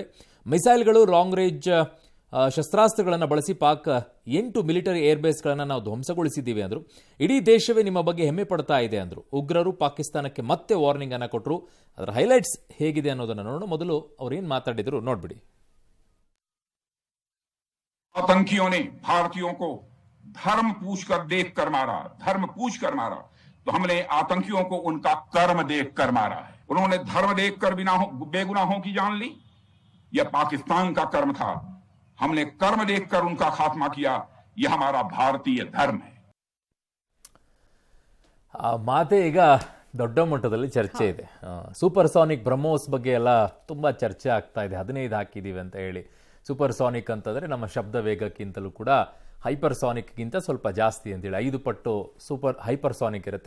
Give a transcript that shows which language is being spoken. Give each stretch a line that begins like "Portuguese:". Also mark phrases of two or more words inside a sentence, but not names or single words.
Kannada: ಮಿಸೈಲ್ಗಳು,
English: long range
Kannada: ಶಸ್ತ್ರಾಸ್ತ್ರಗಳನ್ನು ಬಳಸಿ ಪಾಕ್ 8
English: military airbases
Kannada: ನಾವು ಧ್ವಂಸಗೊಳಿಸಿದ್ದೀವಿ ಅಂದರು. ಇಡೀ ದೇಶವೇ ನಿಮ್ಮ ಬಗ್ಗೆ ಹೆಮ್ಮೆ ಪಡ್ತಾ ಇದೆ ಅಂದರು. ಉಗ್ರರು ಪಾಕಿಸ್ತಾನಕ್ಕೆ ಮತ್ತೆ ವಾರ್ನಿಂಗ್ ಅನ್ನು ಕೊಟ್ಟರು. ಅದರ ಹೈಲೈಟ್ಸ್ ಹೇಗಿದೆ ಅನ್ನೋದನ್ನು ನೋಡೋಣ. ಮೊದಲು ಅವ್ರು ಏನು ಮಾತಾಡಿದ್ರು ನೋಡ್ಬಿಡಿ.
Hindi: आतंकियों ने भारतीयों को धर्म पूछकर देख कर मारा, धर्म पूछ कर मारा, तो हमने आतंकियों को उनका कर्म देख कर मारा है. उन्होंने धर्म देखकर बेगुनाहों की जान ली. यह पाकिस्तान का कर्म था. हमने कर्म देखकर उनका खात्मा किया. यह हमारा भारतीय धर्म है.
Kannada: ಮಾತೆ ಈಗ ದೊಡ್ಡ ಮಟ್ಟದಲ್ಲಿ ಚರ್ಚೆ ಇದೆ. ಸೂಪರ್ಸಾನಿಕ್ ಬ್ರಹ್ಮೋಸ್ ಬಗ್ಗೆ ಎಲ್ಲ ತುಂಬಾ ಚರ್ಚೆ ಆಗ್ತಾ ಇದೆ. 15 ಹಾಕಿದೀವಿ ಅಂತ ಹೇಳಿ. ಸೂಪರ್ಸಾನಿಕ್ ಅಂತಂದ್ರೆ ನಮ್ಮ ಶಬ್ದ ವೇಗಕ್ಕಿಂತಲೂ ಕೂಡ ಹೈಪರ್ಸಾನಿಕ್ಗಿಂತ ಸ್ವಲ್ಪ ಜಾಸ್ತಿ ಅಂತೇಳಿ 5 ಪಟ್ಟು
English: super hypersonic
Kannada: ಇರುತ್ತೆ.